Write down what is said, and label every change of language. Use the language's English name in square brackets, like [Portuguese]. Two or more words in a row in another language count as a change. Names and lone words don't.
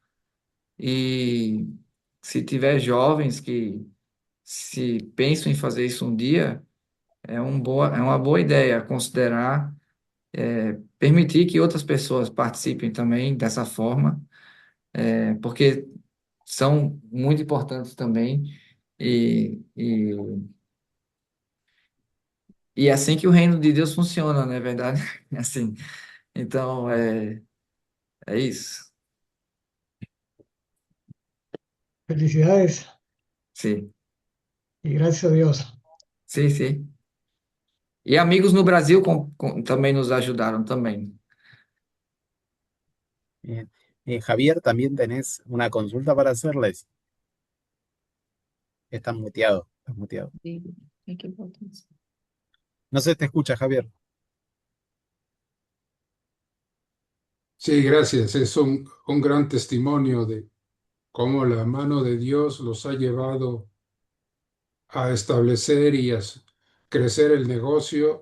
[Portuguese] e se tiver jovens que se pensam em fazer isso um dia, é uma boa ideia considerar, permitir que outras pessoas participem também dessa forma, porque são muito importantes também, e, e, e é assim que o reino de Deus funciona, não é verdade? Assim, então, é isso. Felicidades Sim, [Spanish] y gracias a Dios. [Portuguese] sim, sim. E amigos no Brasil também nos ajudaram também. [Spanish] Bien. Javier, también tenés una consulta para hacerles. Estás muteado, estás muteado. Sí, hay que botar isso. No se te escucha, Javier. Sí, gracias. Es un gran testimonio de cómo la mano de Dios los ha llevado a establecer y crecer el negocio.